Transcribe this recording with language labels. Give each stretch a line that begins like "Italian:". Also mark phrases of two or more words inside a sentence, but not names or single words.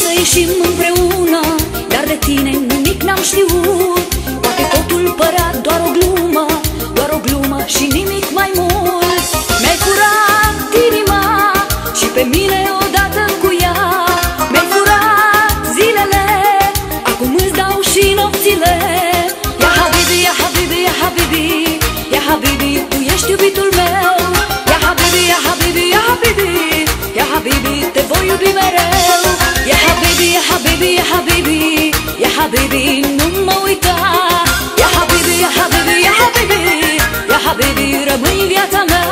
Romanian: reușim împreună, dar de tine nimic n-am știut. Poate totul părea doar o glumă și nimic mai mult. Mi-ai furat inima și pe mine odată cu ea. Mi-ai furat zilele, acum îți dau și nopțile.
Arabic: يا حبيبي، يا حبيبي، يا حبيبي، يا حبيبي,
Romanian: tu ești iubitul meu.
Arabic: يا حبيبي، يا حبيبي، يا حبيبي، يا حبيبي,
Romanian: te voi iubi mereu.
Arabic: يا حبيبي، يا حبيبي، يا حبيبي، يا حبيبي,
Romanian: nu mă uita.
Arabic: يا حبيبي، يا حبيبي، يا حبيبي، يا حبيبي,
Romanian: rămâi în viața